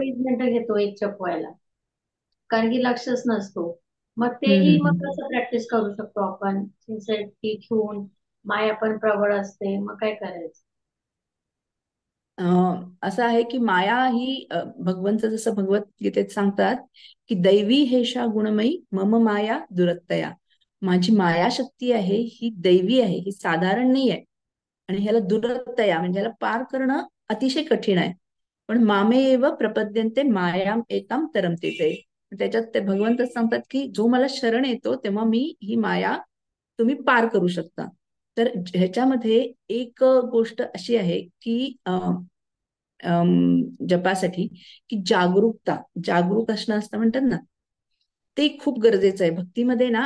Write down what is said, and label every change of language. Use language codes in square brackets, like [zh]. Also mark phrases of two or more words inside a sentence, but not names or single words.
[mr] 20 मिनिटं घेतो एक जप व्हायला, कारण की लक्षच नसतो. मग हम्म तेही मग हम्म. कसं प्रॅक्टिस करू शकतो आपण सिन्सिअरिटी ठेवून? माया पण प्रबळ असते, मग काय करायचं? असं आहे की माया ही भगवंत जसं भगवद्गीतेत सांगतात की [sa] दैवी हेषा गुणमयी मम माया दुरत्तया. [mr] माझी माया शक्ती आहे ही दैवी आहे, ही साधारण नाही आहे. आणि ह्याला दुरत्तया म्हणजे ह्याला पार करणं अतिशय कठीण आहे. [sa] पण मामे एव प्रपद्यन्ते मायाम एकाम तरमते ते. [mr] त्याच्यात ते भगवंतच सांगतात की जो मला शरण येतो तेव्हा मी ही माया तुम्ही पार करू शकता. तर ह्याच्यामध्ये एक गोष्ट अशी आहे की जपासाठी की जागरूक असणं असतं म्हणतात ना, ते खूप गरजेचं आहे भक्तीमध्ये ना.